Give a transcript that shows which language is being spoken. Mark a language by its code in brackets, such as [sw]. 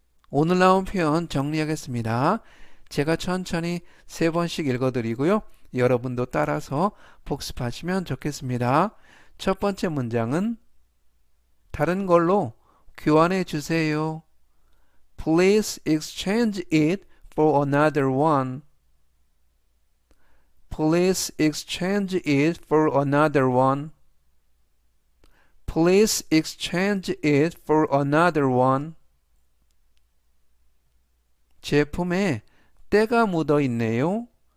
[ko] 오늘 나온 표현 정리하겠습니다. 제가 천천히 3번씩 읽어드리고요. 여러분도 따라서 복습하시면 좋겠습니다. 첫 번째 문장은 다른 걸로 교환해 주세요. [en] Please exchange it for another one. Please exchange it for another one. Please exchange it for another one. [ko] 제품에 때가 묻어 있네요.